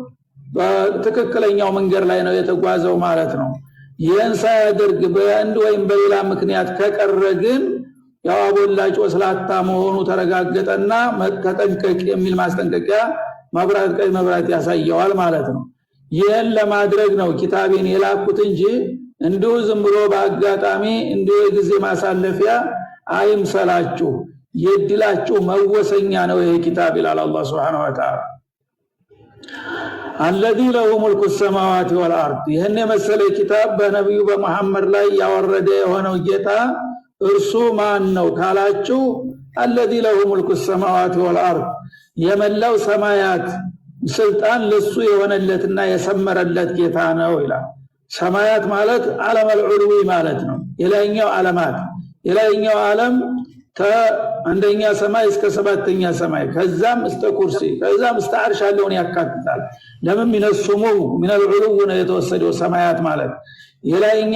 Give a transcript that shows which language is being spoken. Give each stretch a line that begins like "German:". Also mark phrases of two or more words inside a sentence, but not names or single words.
Amharic: በትክክለኛው መንገድ ላይ ነው የተጓዘው ማለት ነው ይሄን ሳያደርግ በአንድ ወይም በሌላ ምክንያት ከቀረ ግን ያው አቦላጭ ወስላታ መሆኑ ተረጋገጠና ተጠንቀቅ የሚል ማስጠንቀቂያ መብራት ቀይ መብራት ያሳየዋል ማለት ነው ይሄን ለማድረግ ነው ኪታቤን የላኩት እንጂ እንዲሁ ዝም ብሎ በአጋጣሚ እንዲሁ የጊዜ ማሳለፊያ አይምሰላችሁ የድላችሁ መወሰኛ ነው ይሄ ኪታብ ይላል አላህ
Arabic: سبحانه وتعالى الذي له ملك السماوات والارض
Amharic: ይሄን የመሰለ ኪታብ በነብዩ በመሐመድ ላይ ያወረደ የሆነው ጌታ እርሱ ማን ነው ካላችሁ
Arabic: الذي له ملك السماوات والارض
Amharic: የመላው ሰማያት ስልጣን ለሱ የሆነለትና የሰመረለት ጌታ ነው ይላል ሰማያት ማለት ዓለም العلوي ማለት ነው የላይኛው ዓለማት የላይኛው ዓለም አንደኛ ሰማይ እስከ ሰባተኛ ሰማይ ከዛም እስከ ኩርሲ ከዛም እስከ አርሽ ያለውን ያካትታል ለምን ሚነሱሙ ምን العلو ነው የተወሰደው ሰማያት ማለት የላይኛ